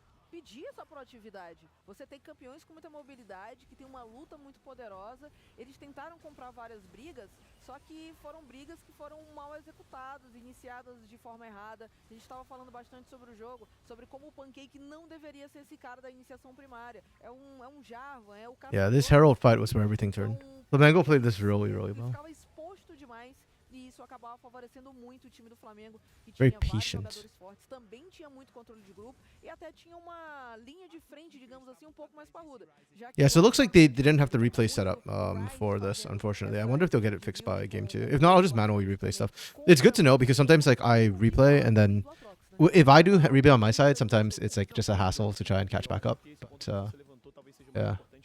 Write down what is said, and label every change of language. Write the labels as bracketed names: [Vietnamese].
[Portuguese] Pedir essa proatividade. Você tem campeões com muita mobilidade, que tem uma luta muito poderosa. Eles tentaram comprar várias brigas, só que foram brigas que foram mal executadas, iniciadas de forma errada. A gente estava falando bastante sobre o jogo, sobre como o Pancake não deveria ser esse cara da iniciação primária. É um Jarvan, é o cara... [English] Yeah, this Herald fight was where everything turned. Flamengo played this really, really well. [Portuguese] Ficava exposto demais. E isso acabava favorecendo muito o time do Flamengo, que [English] Very [Portuguese] tinha vários [English] patient. [Portuguese] jogadores fortes, também tinha muito controle de grupo e até tinha uma linha de frente, digamos assim, um pouco mais parruda. [English] Yeah, so it looks like they didn't have the replay set up for this, unfortunately. I wonder if they'll get it fixed by game 2. If not, I'll just manually replay stuff. It's good to know because sometimes like I replay and then If I do rebuild on my side, sometimes it's like just a hassle to try and catch back up. But yeah.